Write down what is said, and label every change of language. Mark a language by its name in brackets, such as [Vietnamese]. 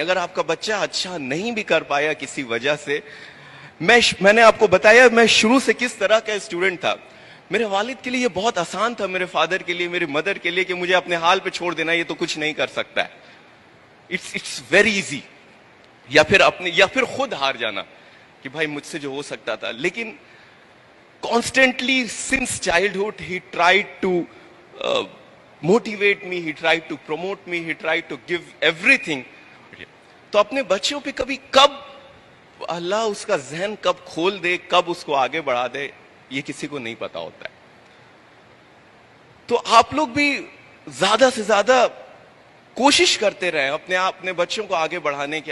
[Urdu] اگر آپ کا بچہ اچھا نہیں بھی کر پایا کسی وجہ سے, میں نے آپ کو بتایا میں شروع سے کس طرح کا اسٹوڈنٹ تھا. میرے والد کے لیے یہ بہت آسان تھا, میرے فادر کے لیے, میری مدر کے لیے, کہ مجھے اپنے حال پہ چھوڑ دینا, یہ تو کچھ نہیں کر سکتا ہے. [English] It's very easy. [Urdu] یا پھر خود ہار جانا کہ بھائی مجھ سے جو ہو سکتا تھا. [English] لیکن constantly since childhood he tried to motivate me, he tried to promote me, he tried to give everything. [Urdu] تو اپنے بچوں پہ کب اللہ اس کا ذہن کب کھول دے, کب اس کو آگے بڑھا دے, یہ کسی کو نہیں پتا ہوتا ہے. تو آپ لوگ بھی زیادہ سے زیادہ کوشش کرتے رہیں اپنے بچوں کو آگے بڑھانے کی.